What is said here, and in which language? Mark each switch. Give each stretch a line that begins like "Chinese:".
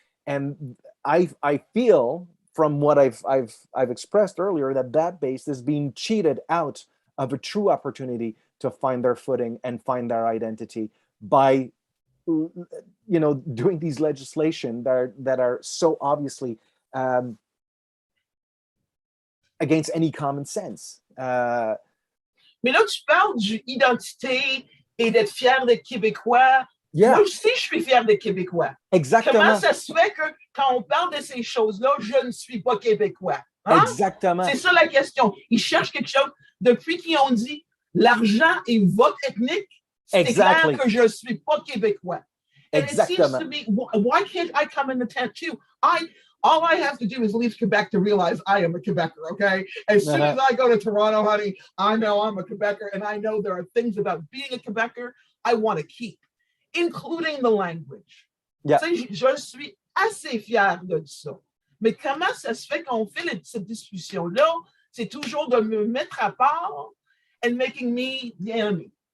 English: And I feel from what I've expressed earlier that base is being cheated out of a true opportunity to find their footing and find their identity by doing these legislation that are so obviously against any common sense.
French: Mais là, tu parles d'identité et d'être fier d'être Québécois.
English: Yeah.
French: Moi aussi, je suis fier d'être Québécois. Exactement. Comment ça se fait que quand on parle de ces choses-là, je ne suis pas Québécois? Hein? Exactement. C'est ça la question. Ils cherchent quelque chose. Depuis qu'ils ont dit l'argent est vote ethnique, c'est clair que je ne suis pas Québécois.
English: And it seems to me, why can't I come in the tent too? All I have to do is leave Quebec to realize I am a Quebecer, okay? As soon as I go to Toronto, honey, I know I'm a Quebecer, and I know there are things about being a Quebecer I want to keep, including the language. Yeah.
French: Je suis assez fier de ça. Mais comment ça se fait qu'on fait cette discussion-là? C'est toujours de me mettre à part
English: and making me the enemy.